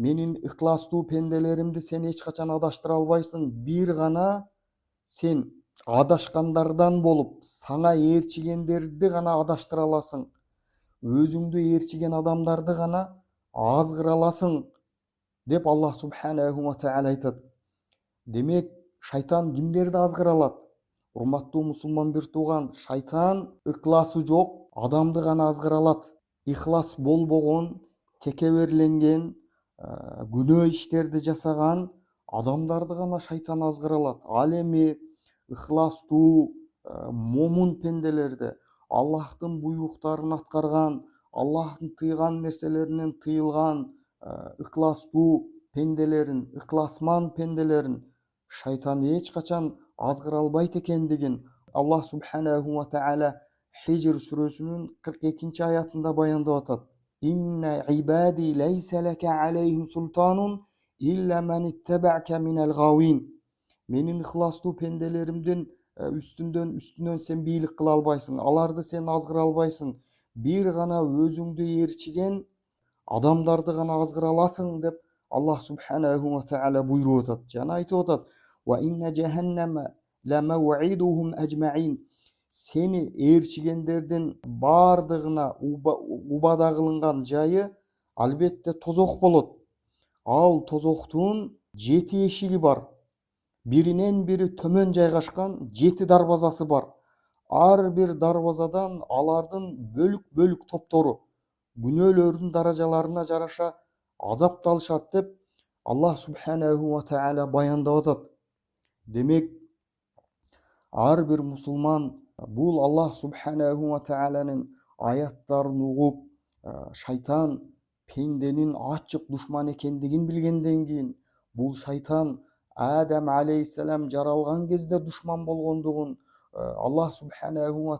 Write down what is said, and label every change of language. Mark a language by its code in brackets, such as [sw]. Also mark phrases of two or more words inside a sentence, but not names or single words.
[ky] Менин ыкластуу пенделеримди сен эч качан адаштыра албайсың. Бир гана сен адашкандардан болуп, саңа ээрчигендерди гана адаштыра аласың. Өзүңдү ээрчиген адамдарды гана азгыра аласың, деп Аллах [ar] سبحانه وتعالى [ky] айтат. Демек, шайтан кимдерди азгыра алат? Урматтуу мусулман бир тууган, шайтан ыкласы жок адамды гана азгыра алат. Ихлас болбогон, текеберленген, күнөө иштерди жасаган адамдарды гана шайтан азгыра алат. Ал эми ыхластуу, момун пенделерди, Аллахтын буйруктарын аткарган, Аллахтын тыйган нерселеринен тыйылган ыхластуу пенделерин, ыхласман пенделерин шайтан эч качан азгыра албайт экендигин Аллах [ar] سبحانه وتعالى [ky] Хижр сүрөсүнүн 42-аятында баяндап атат. [ar] إن عبادي ليس لك عليهم سلطان إلا من اتبعك من الغاوين. [ky] Менин ыхластуу пенделеримдин үстүнөн сен бийлик кыла албайсың, аларды сен азгыра албайсың. Бир гана өзүңдү ээрчиген адамдарды гана азгыра аласың деп Аллах [ar] سبحانه وتعالى [ky] буйруп атат. Жана айтып атат: [ar] "وإن جهنم لموعدهم أجمعين." [ky] Сени ээрчигендердин бардыгына убада кылынган жайы албетте тозок болот. Ал тозоктун 7 эшиги бар. Биринен бири төмөн жайгашкан 7 дарбазасы бар. Ар бир дарбазадан алардын бөлүк топтору күнөөлөрдүн даражаларына жараша азапталышат деп Аллах [ar] سبحانه وتعالى [ky] баяндап атат. Демек, ар бир мусулман бул Аллах [ar] سبحانه وتعالىнын [ky] аяттарын угуп, шайтан пенденин ачык душман экендигин билгенден кийин, бул шайтан Адам алейхиссалам жаралган кезде душман болгондугун, Аллах [ar] سبحانه و